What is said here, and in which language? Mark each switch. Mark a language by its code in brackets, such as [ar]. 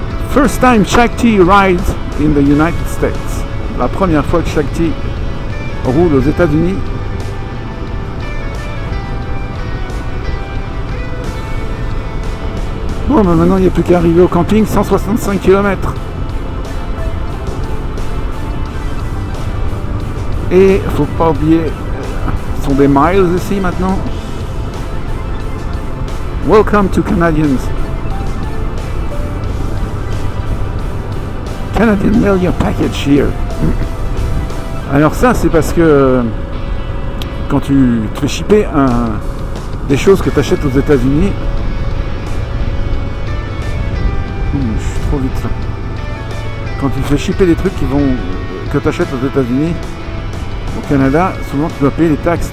[en] First time Shakti rides in the United States. [fr] La première fois que Shakti roule aux États-Unis. Bon, mais maintenant il n'y a plus qu'à arriver au camping, 165 km. Et faut pas oublier, ce sont des miles ici maintenant. [en] Welcome to Canadians. Canadian mail your package here. [fr] Alors ça, c'est parce que quand tu te fais shipper des choses que tu achètes aux États-Unis, je suis trop vite là. Quand tu te fais shipper des trucs que tu achètes aux États-Unis, au Canada, souvent tu dois payer les taxes.